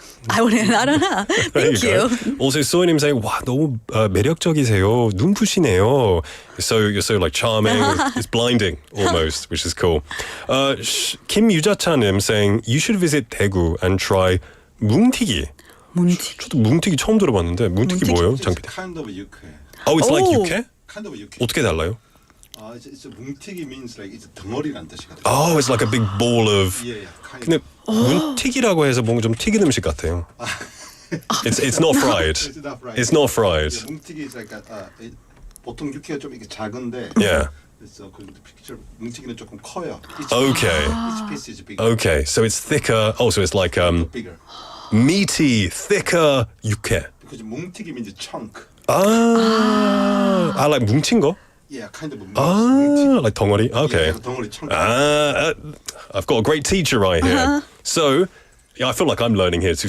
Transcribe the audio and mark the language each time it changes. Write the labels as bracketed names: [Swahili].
[English] I don't know. Thank you. Also, Soy-nim saying, [Korean] 와, 너무 매력적이세요. 눈부시네요. [English] You're so charming. It's blinding almost, which is cool. Kim Yuja-cha-nim saying, you should visit Daegu and try 뭉티기. [Korean] 저도 뭉티기 처음 들어봤는데 뭉티기 뭐예요, 장PD? [English] Kind of 육회. Oh, it's like 육회? Kind of 육회. [Korean] 어떻게 달라요? [English] It's a 뭉티기 means like it's [Korean] 덩어리란 뜻이거든요. [English] Oh, it's like a big ball of. Yeah, [Korean] 근데 문튀기라고 해서 뭔가 좀 튀긴 음식 같아요. [English] It's not fried. It's not fried. It's not fried. Yeah, [Korean] 뭉티기 [English] is like [Korean] 보통 육회가 좀 이렇게 작은데. [English] Yeah. [Korean] 그래서 그 뭉티기는 조금 커요. [English] Okay. Each piece is bigger. Okay, so it's thicker. Oh, so it's like Bigger. meaty, thicker 육회. Because 뭉티기 means chunk. I like [Korean] 뭉친 거. [English] Yeah, kind of. Like 덩어리. Okay. Yeah, 덩어리 chunk. I've got a great teacher right here. So, yeah, I feel like I'm learning here too.